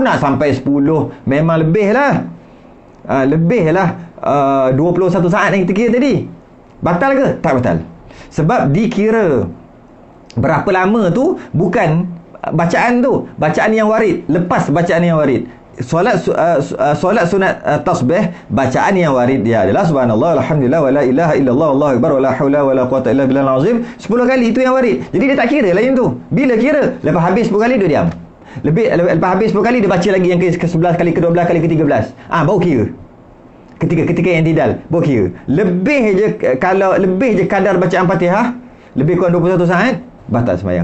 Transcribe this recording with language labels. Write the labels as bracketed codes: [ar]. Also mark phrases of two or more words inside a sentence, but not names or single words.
[ms] Nak sampai 10 memang lebih lah. Lebih lah 21 saat yang kita kira tadi. Batal ke? Tak batal. Sebab dikira berapa lama tu bukan bacaan tu, bacaan yang warid, lepas bacaan yang warid. Solat sunat tasbih, bacaan yang warid dia adalah [ar] سبحان الله الحمد لله ولا إله إلا الله والله أكبر ولا حول ولا قوة إلا بالله العظيم. [ms] 10 kali itu yang warid. Jadi dia tak kira lain tu. Bila kira? Lepas habis 10 kali dia diam. Lepas habis 10 kali dia baca lagi yang ke-11 kali, ke-12 kali, ke-13. Baru kira. Ketika yang tidak baru kira. Lebih je, kalau lebih je kadar bacaan Fatihah, lebih kurang 21 saat, batal sembahyang.